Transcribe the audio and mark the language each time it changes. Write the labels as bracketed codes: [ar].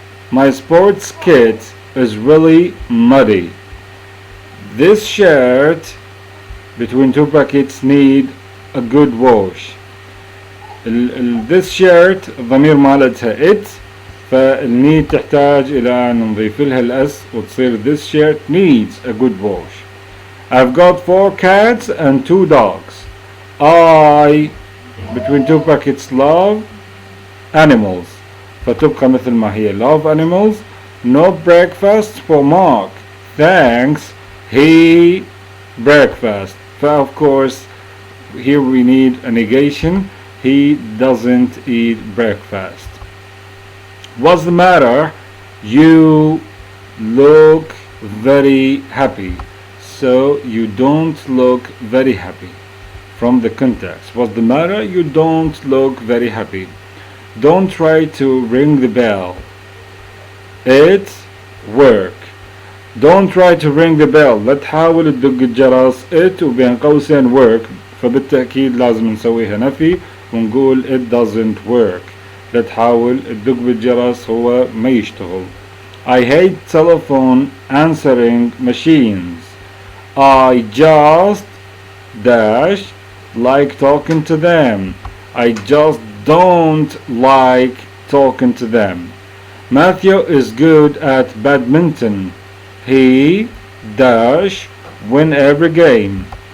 [en] My sports kit is really muddy. This shirt, between two brackets, need a good wash. This shirt [ar] الضمير مالتها it، فالنيد تحتاج إلى أن نضيف لها الأس وتصير [en] this shirt needs a good wash. I've got 4 cats and 2 dogs. I, between two brackets, love animals. [ar] فتبقى مثل ما هي [en] love animals. No breakfast for Mark. Thanks. He breakfast. Of course here we need a negation. He doesn't eat breakfast. What's the matter? You look very happy. So you don't look very happy. From the context. What's the matter? You don't look very happy. Don't try to ring the bell. It's work. Don't try to ring the bell. [ar] لا تحاول تدق الجرس. It وبين قوسين work. فبالتأكيد لازم نسويها نفي ونقول [en] it doesn't work. [ar] لا تحاول تدق بالجرس، هو ما يشتغل. [en] I hate telephone answering machines. I just dash like talking to them. I just don't like talking to them. Matthew is good at badminton. He dash win every game.